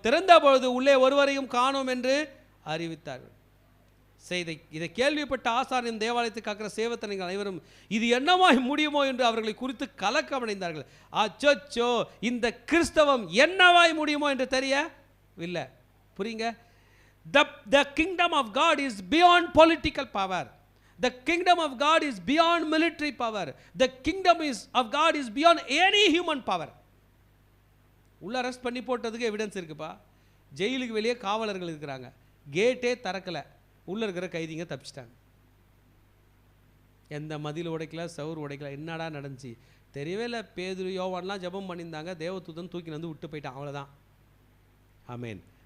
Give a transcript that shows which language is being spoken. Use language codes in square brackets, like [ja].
[ta] திறந்த பொழுது உள்ளே ஒருவரையும் காணோம் என்று அறிவித்தார்கள். இதை கேள்விப்பட்ட ஆசாரியன் தேவாலயத்துக்கு காக்கிற சேவகர்கள் அனைவரும் இது என்னமாய் முடியுமோ என்று அவர்களை குறித்து கலக்கமடைந்தார்கள். அச்சோ, இந்த கிறிஸ்தவம் என்னவாய் முடியுமோ என்று தெரியவில்லை. புரியுங்க? [en] The kingdom of God is beyond political power. The kingdom of God is beyond military power. The kingdom of God is beyond any human power. [ta] உள்ள அரெஸ்ட் பண்ணி போட்டதுக்கு எவிடன்ஸ் இருக்குப்பா. ஜெயிலுக்கு வெளியே காவலர்கள் இருக்கிறாங்க, கேட்டே திறக்கலை, உள்ளே இருக்கிற கைதிங்க தப்பிச்சிட்டாங்க. எந்த மதில் உடைக்கல, சவுர் உடைக்கல. என்னடா நடந்துச்சு தெரியவே இல்லை. பேதுரு யோவான்லாம் ஜெபம் பண்ணியிருந்தாங்க, தேவதூதன் தூக்கி வந்து விட்டு போயிட்டான், அவ்வளோதான். ஆமென்.